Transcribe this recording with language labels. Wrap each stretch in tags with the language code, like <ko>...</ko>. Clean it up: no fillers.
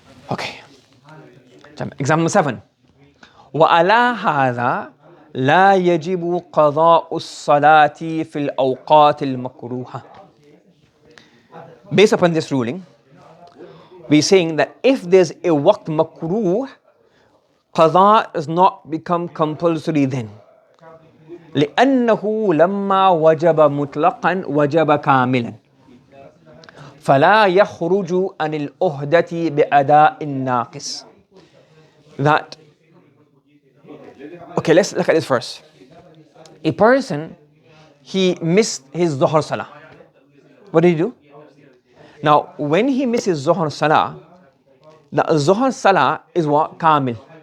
<en>Okay. Example 7.</en> <ar>وَعَلَى هَذَا لَا يَجِبُ قَضَاءُ الصَّلَاةِ فِي الْأَوْقَاتِ الْمَكْرُوهَةِ.</ar> <en>Based upon this ruling, we're saying that if there's a waqt makruh, qada does not become compulsory then.</en> <ar>لأنه لما وجب مطلقا وجب كاملا فلا يخرج عن الأهدة بأداء الناقص.</ar> <en>That, okay, let's look at this first. A person, he missed his Zuhr Salah. What did he do? Now, when he misses Zuhr Salah, the Zuhr Salah is what? Kamil.</en>